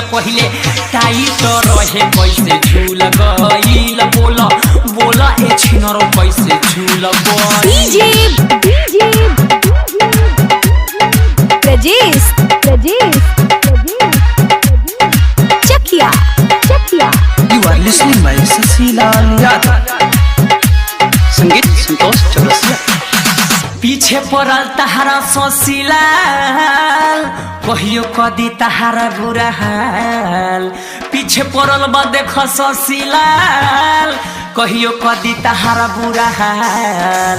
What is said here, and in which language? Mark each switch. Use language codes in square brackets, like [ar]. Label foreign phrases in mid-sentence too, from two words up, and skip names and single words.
[bho] पहिले टाइट रहे कैसे झूल गइल, बोला बोला ए छिनरो कैसे झूल गइल। चकिया [en] You are listening by Sasilaal Yadav. [bho] संगीत संतोष चौरसिया। पीछे पड़ल तहारा ससिलाल, कहियो कदी तहारा बुरा हाल। पीछे पड़ल बा देख ससिलाल, कहियो कदी तहारा बुरा हाल।